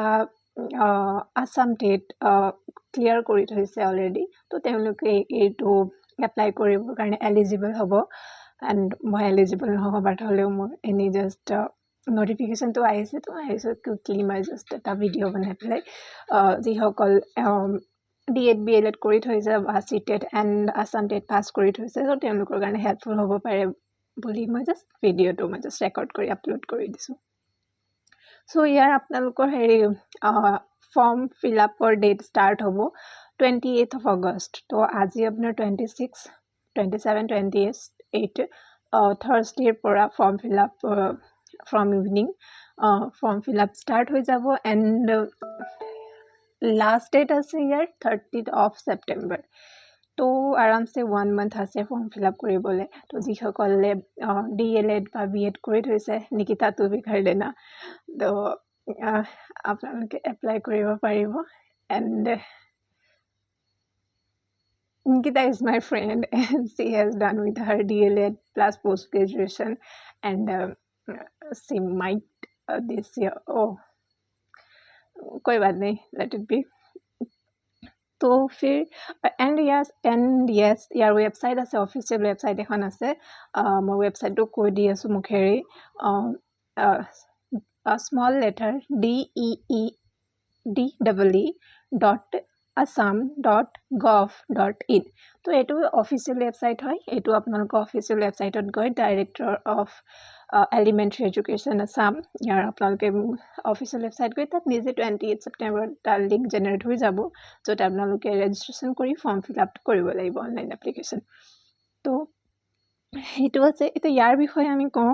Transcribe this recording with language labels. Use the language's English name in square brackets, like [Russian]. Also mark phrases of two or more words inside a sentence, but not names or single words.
[Assamese] আছাম টেট ক্লিয়াৰ কৰি থৈছে অলৰেডি তো তেওঁলোকে এইটো এপ্লাই কৰিবৰ কাৰণে এলিজিবল হ'ব এণ্ড মই এলিজিবল নহ'ব বাট হ'লেও মোৰ এনেই [English] just notificationটো [Assamese] আহিছে তো কুইকলি মই [English] just এটা video' [Assamese] বনাই পেলাই যিসকল DEd BLEd কৰি থৈছে বা CTET এণ্ড আছাম টেট পাছ কৰি থৈছে তো তেওঁলোকৰ কাৰণে হেল্পফুল হ'ব পাৰে বুলি মই জাষ্ট ভিডিঅ'টো মই [English] just record [Assamese] কৰি আপলোড কৰি দিছোঁ চ' ইয়াৰ আপোনালোকৰ [English] form fill upৰ date start [Assamese] হ'ব [English] 28th of August [Assamese] তো আজি আপোনাৰ 26, 27, 28 [English] Thursdayৰ পৰা form fill up from evening form fill up start [Assamese] হৈ যাব এণ্ড [English] last date [Assamese] আছে ইয়াৰ [English] 30th of September [Assamese] তো আৰামছে [English] 1 month [Assamese] আছে [English] form fill up [Assamese] কৰিবলৈ তো যিসকলে DLEd বা BEd কৰি থৈছে [Hindi] निकिता तू भी कर देना [Assamese] তো আপোনালোকে এপ্লাই কৰিব পাৰিব এণ্ড [English] Nikita is my friend and she has done with her DLEd plus post graduation and she might this year [Hindi] कोई बात नहीं [English] let it be [Hindi] तो फिर [English] and yes [Assamese] यार वेबसाइट আছে [English] official website [Assamese] এখন আছে মই वेबसाइटটো কৈ দি আছো মুখেৰে [English] small letter [Assamese] deedee.assam.gov.in তো এইটো [English] official website [Assamese] হয় এইটো আপোনালোকৰ [English] official websiteত [Assamese] গৈ [English] Director of Elementary Education [Assamese] আছাম ইয়াৰ আপোনালোকে [English] official website [Assamese] গৈ তাত নিজে 28 September তাৰ লিংক জেনেৰেট হৈ যাব য'ত আপোনালোকে ৰেজিষ্ট্ৰেশ্যন কৰি [English] form fill up [Assamese] কৰিব লাগিব [English] online application [Assamese] তো সেইটো আছে এতিয়া ইয়াৰ বিষয়ে আমি কওঁ